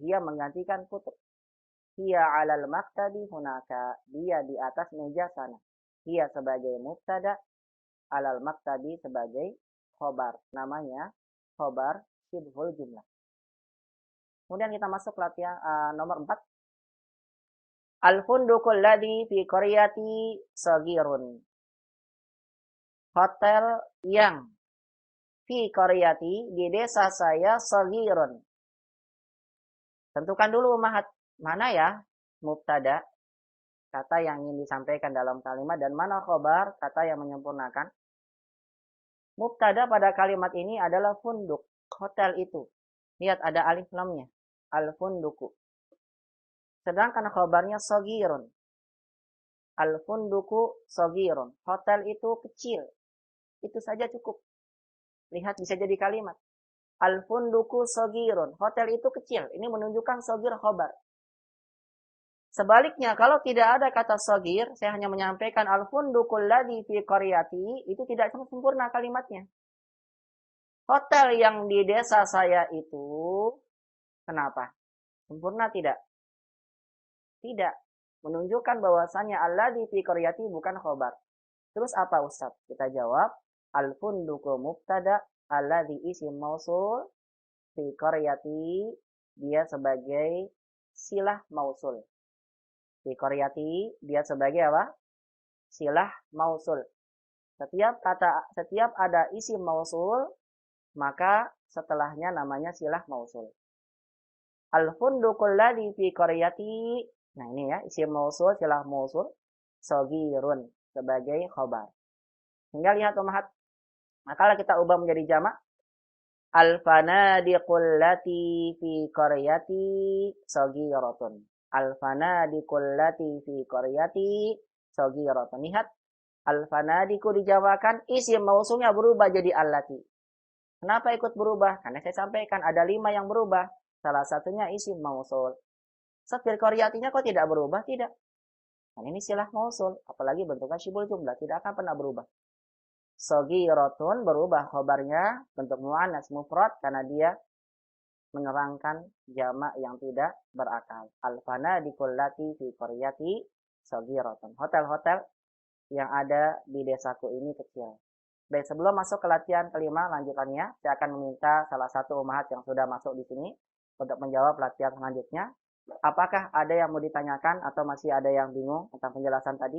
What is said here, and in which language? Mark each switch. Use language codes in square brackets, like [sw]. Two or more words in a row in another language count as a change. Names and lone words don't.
[id] Ia menggantikan kutub. Ia [ar] على المكتب هناك. [id] Dia di atas meja sana. Ia sebagai mubtada, [ar] على المكتب [id] sebagai khobar. Namanya [ar] خبر شبه الجملة. [id] Kemudian kita masuk latihan nomor 4. [ar] الفندق الذي في قريتي صغير. [id] Hotel yang [ar] في قريتي [id] di desa saya sagirun. Tentukan dulu mana ya mubtada, kata yang ingin disampaikan dalam kalimat, dan mana khobar, kata yang menyempurnakan. Mubtada pada kalimat ini adalah funduk, hotel itu. Lihat ada alif lamnya, al-funduku. Sedangkan khobarnya sagirun. [ar] الفندق صغير. [id] Hotel itu kecil. Itu saja cukup. Lihat bisa jadi kalimat. [ar] الفندق صغير. [id] Hotel itu kecil. Ini menunjukkan sagir khobar. Sebaliknya, kalau tidak ada kata sagir, saya hanya menyampaikan [ar] الفندق الذي في قريتي, [id] itu tidak sempurna kalimatnya. Hotel yang di desa saya itu, kenapa? Sempurna tidak? Tidak. Menunjukkan bahwasannya [ar] الذي في قريتي [id] bukan khobar. Terus apa Ustaz? Kita jawab, [ar] الفندق مبتدأ الذي اسم موصول في قريتي, [id] dia sebagai [ar] صلة موصول. [id] Fi qaryati, dia sebagai apa? [ar] صلة موصول. [id] Setiap ada [ar] اسم موصول, [id] maka setelahnya namanya [ar] صلة موصول. الفندق الذي في قريتي. [id] Nah, ini ya, [ar] اسم موصول صلة موصول, [id] sagirun sebagai khobar. Hingga lihat umahat. Maka kita ubah menjadi jamak. [ar] الفنادق التي في قريتي صغيرة. الفنادق التي في قريتي صغيرة. [id] Lihat, al-fanadiqu dijawakan, isim mausulnya berubah jadi allati. Kenapa ikut berubah? Karena saya sampaikan ada 5 yang berubah. Salah satunya [ar] اسم موصول. [id] Fi qaryatinya kok tidak berubah? Tidak. Dan ini [ar] صلة موصول, [id] apalagi bentuknya [ar] شبه الجملة, [id] tidak akan pernah berubah. Saghiratun berubah khobarnya bentuk [ar] مؤنث مفرد [id] karena dia menerangkan jamak yang tidak berakal. [ar] الفنادق التي في قريتي صغيرة. [id] Hotel-hotel yang ada di desaku ini kecil. Baik, sebelum masuk ke latihan kelima lanjutannya, saya akan meminta salah satu ummahat yang sudah masuk di sini untuk menjawab latihan selanjutnya. Apakah ada yang mau ditanyakan atau masih ada yang bingung tentang penjelasan tadi?